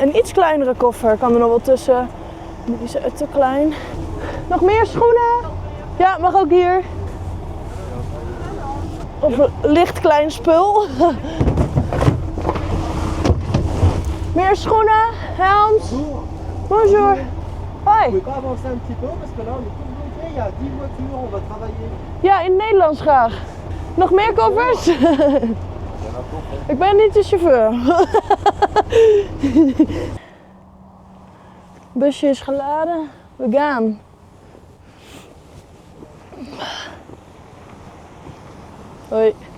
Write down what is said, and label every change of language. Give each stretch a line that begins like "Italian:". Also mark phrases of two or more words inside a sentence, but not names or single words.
Dutch: Een iets kleinere koffer kan er nog wel tussen. Die is te klein. Nog meer schoenen? Ja, mag ook hier. Of een licht klein spul. Meer schoenen, Hans.
French: Bonjour. Hoi. Vous pouvez pas avancer un petit peu parce que là on est tout bloqué, il y a 10 voitures, on va travailler.
Dutch: Ja, in het Nederlands graag. Nog meer koffers? Ik ben niet de chauffeur. Busje is geladen. We gaan. Hoi.